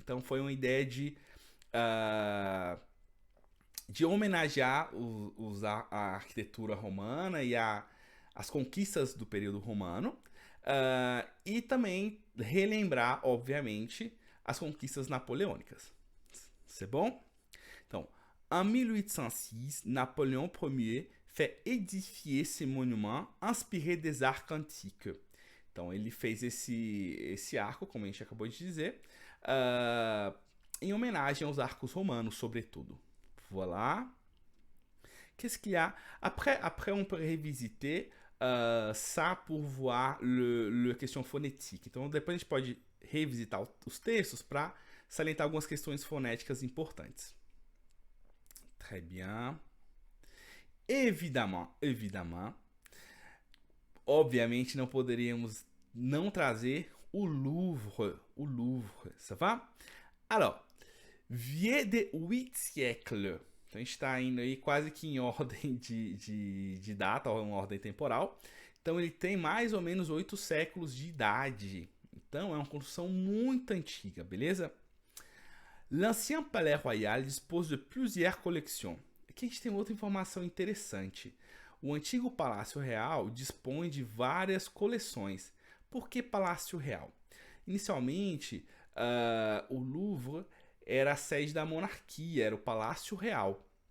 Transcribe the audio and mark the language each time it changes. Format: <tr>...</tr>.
<pt>Então, foi uma ideia de homenagear a arquitetura romana e as conquistas do período romano. E também relembrar, obviamente, as conquistas napoleônicas.</pt> <fr>C'est bon? Então, en 1806, Napoléon Ier fait édifier ce monument inspiré des arcs antiques.</fr> <pt>Então, ele fez esse arco, como a gente acabou de dizer, em homenagem aos arcos romanos, sobretudo.</pt> <fr>Voilà. Qu'est-ce qu'il y a? Après, on peut revisiter ça pour voir la question phonétique.</fr> <pt>Então, depois a gente pode revisitar os textos para salientar algumas questões fonéticas importantes.</pt> <fr>Très bien. Évidemment,</fr> <pt>obviamente não poderíamos não trazer o Louvre.</pt> <fr>Ça va? Alors, vieux de 8 siècles.</fr> <pt>Então a gente está indo aí quase que em ordem de data, ou em ordem temporal. Então ele tem mais ou menos 8 séculos de idade. Então é uma construção muito antiga, beleza?</pt> <fr>L'ancien Palais Royal dispose de plusieurs collections.</fr> <pt>Aqui a gente tem outra informação interessante. O antigo Palácio Real dispõe de várias coleções. Por que Palácio Real? Inicialmente, o Louvre era a sede da monarquia, era o Palácio Real.</pt>